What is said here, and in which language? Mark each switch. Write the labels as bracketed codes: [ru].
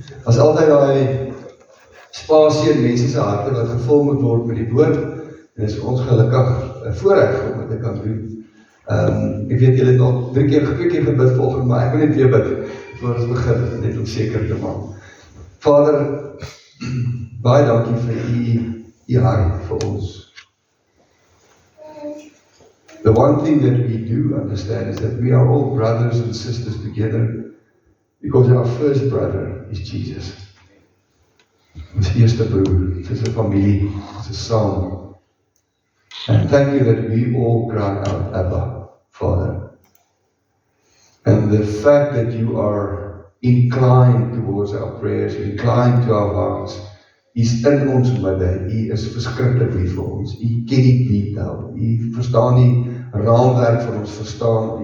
[af] As altyd daai spasie in mense se harte wat gevul moet word met die woord, en is ons gelukkig 'n voorreg om dit te kan doen. Ek weet julle het al 2 keer gebid volgens, maar ek wil net weer bid voor ons begin, net om seker te maak. Vader, baie dankie vir u hart vir ons. [en] The one thing that we do understand is that we are all brothers and sisters together because our first brother is Jesus. [af] Ons eerste broer, dit is 'n familie, dit is saam. [en] And thank you that we all cry out, Abba, Father. And the fact that you are inclined towards our prayers, inclined to our hearts, is [af] in ons midde. U is verskriklik lief vir ons. U ken die detail. U verstaan die raamwerk van ons verstaan.